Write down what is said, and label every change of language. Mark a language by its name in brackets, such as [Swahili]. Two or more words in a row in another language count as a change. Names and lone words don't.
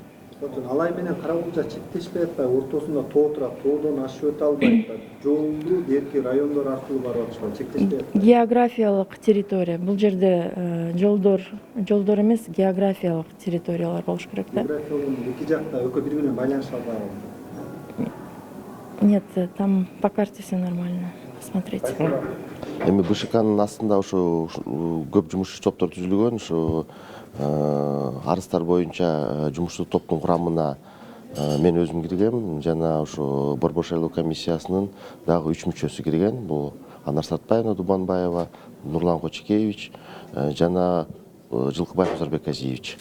[Kyrgyz] Алай менен Карагулча чектешпей атпайбы, ортосунда тоо турат, тоодон ашып өтө албайт. Жолду берки райондор аркылуу барып атышпайбы, чектешпей атпайбы. Географиялык территория. Бул жерде жолдор эмес, географиялык территориялар болуш керек да. Географиялык эки жакта экөө бири менен байланыша албайбы? [Russian] Нет, там по карте все нормально. Посмотрите. [Kyrgyz] Эми БШКнын астында ушу көп жумушчу топтор түзүлгөн. Ушу арыздар боюнча жумуштуу топтун курамына мен өзүм киргем, жана ушу Борбор шайлоо комиссиясынын дагы 3 мүчөсү кирген. Бул Анар Сартбаевна Дубанбаева, Нурлан Кочекевич жана Жылкыбаев Озорбек Азиевич.